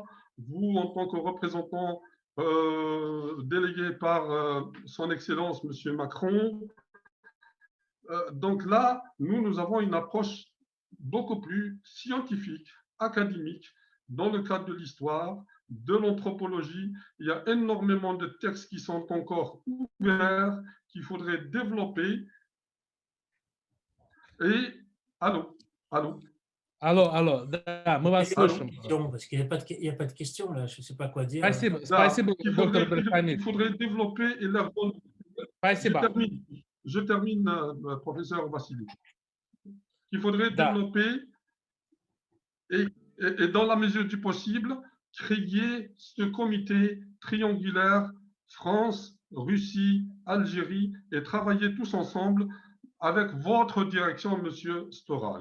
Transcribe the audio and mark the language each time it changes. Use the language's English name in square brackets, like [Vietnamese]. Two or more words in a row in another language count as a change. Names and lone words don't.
[French] Vous, en tant que représentant délégué par son Excellence, Monsieur Macron, donc là, nous avons une approche beaucoup plus scientifique, académique, dans le cadre de l'histoire, de l'anthropologie. Il y a énormément de textes qui sont encore ouverts, qu'il faudrait développer. Et, allô. [Russian] Да, мы вас слышим. [French] Parce qu'il n'y a pas de questions, là. Je ne sais pas quoi dire. [Russian] Спасибо, доктор Белхамид. [French] Il faudrait développer et leur donner. Je termine, professeur Vassili. Il faudrait développer et dans la mesure du possible, créer ce comité triangulaire France, Russie, Algérie et travailler tous ensemble avec votre direction, Monsieur Stora.